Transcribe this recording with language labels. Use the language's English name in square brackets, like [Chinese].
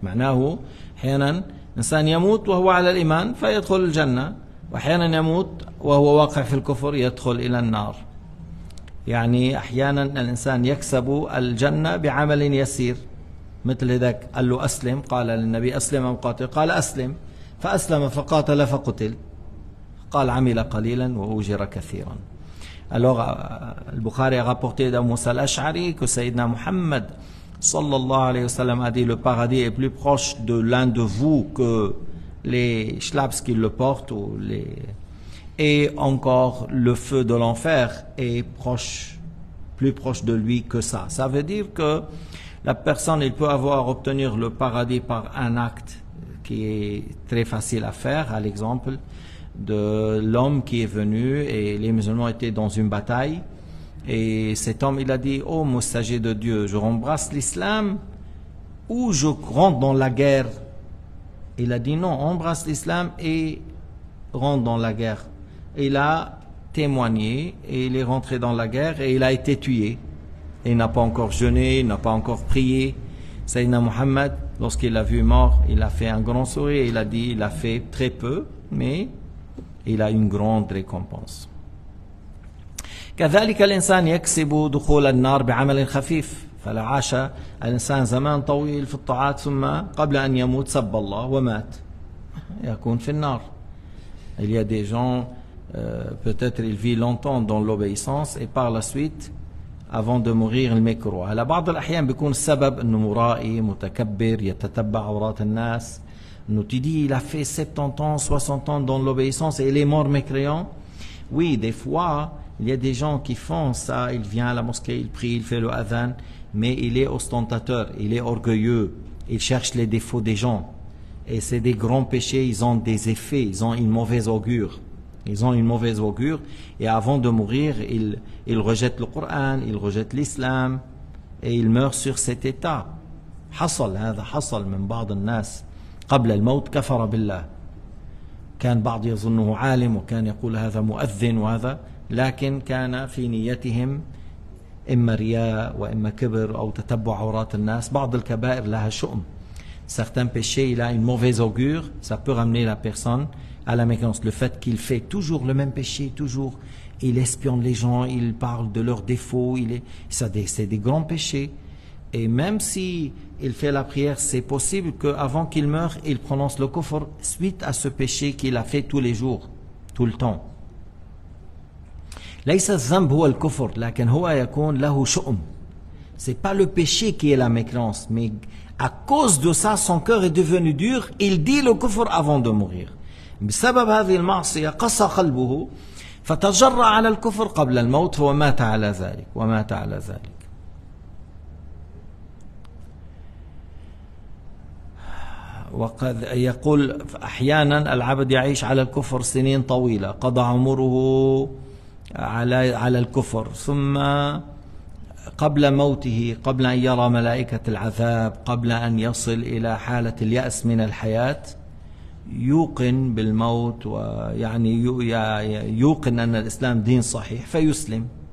[Arabic] معناه أحيانا إنسان يموت وهو على الإيمان فيدخل الجنة، وأحيانا يموت وهو واقع في الكفر يدخل إلى النار. يعني أحيانا الإنسان يكسب الجنة بعمل يسير، مثل ذاك قال له أسلم، قال للنبي أسلم أم قاتل، قال أسلم، فأسلم فقاتل فقتل، قال عمل قليلا وأجر كثيرا. [French] Alors, Al-Bukhari a rapporté d'Abu Musa al-Ash'ari que Sayyidina Muhammad sallallahu alayhi wa sallam a dit le paradis est plus proche de l'un de vous que les schlaps qui le portent, et encore le feu de l'enfer est plus proche de lui que ça. Ça veut dire que la personne, il peut obtenir le paradis par un acte qui est très facile à faire, à l'exemple de l'homme qui est venu et les musulmans étaient dans une bataille, et cet homme il a dit oh messager de Dieu, je embrasse l'islam ou je rentre dans la guerre. Il a dit non, embrasse l'islam et rentre dans la guerre. Il a témoigné et il est rentré dans la guerre et il a été tué. Et il n'a pas encore jeûné, il n'a pas encore prié. Sayyidina Muhammad, lorsqu'il l'a vu mort, il a fait un grand sourire et il a dit, il a fait très peu, mais il a une grande récompense. [Arabic] كذلك الإنسان يكسب دخول النار بعمل خفيف فلا عاش الإنسان زمان طويل في الطاعات ثم قبل أن يموت سب الله ومات يكون في النار. [French] Il y a des gens, peut-être ils vivent longtemps dans l'obéissance et par la suite avant de mourir المكروه. [Arabic] على بعض الأحيان بيكون السبب إنه مرائي متكبر يتتبع عورات الناس. [French] Nous tu dis il a fait 70 ans, 60 ans dans l'obéissance et il est mort mécréant. Oui, des fois, il y a des gens qui font ça, il vient à la mosquée, il prie, il fait le adhan, mais il est ostentateur, il est orgueilleux, il cherche les défauts des gens. Et c'est des grands péchés, ils ont des effets, ils ont une mauvaise augure. Ils ont une mauvaise augure et avant de mourir, ils rejettent le Coran, ils rejettent l'islam et ils meurent sur cet état. [Arabic] حصل هذا حصل من بعض الناس قبل الموت كفر بالله. كان بعض يظنه عالم وكان يقول هذا مؤذن وهذا لكن كان في نيتهم إما رياء وإما كبر أو تتبع عورات الناس. بعض الكبائر لها شؤم. [French] Certains péchés, il a une mauvaise augure, ça peut ramener la personne à la mécréance. Le fait qu'il fait toujours le même péché, toujours, il espionne les gens, il parle de leurs défauts, c'est des grands péchés. Et même si il fait la prière, c'est possible qu'avant qu'il meure, il prononce le kufr suite à ce péché qu'il a fait tous les jours, tout le temps. [Arabic] ليس الذنب هو الكفر لكن هو يكون له شؤم. [French] C'est pas le péché qui est la mécréance, mais à cause de ça, son cœur est devenu dur, il dit le kufr avant de mourir. [Arabic] بسبب هذه المعصية قسى قلبه فتجرأ على الكفر قبل الموت ومات على ذلك. وقد يقول أحيانا العبد يعيش على الكفر سنين طويلة قضى عمره على الكفر ثم قبل موته قبل أن يرى ملائكة العذاب قبل أن يصل إلى حالة اليأس من الحياة يوقن بالموت ويعني يوقن أن الإسلام دين صحيح فيسلم.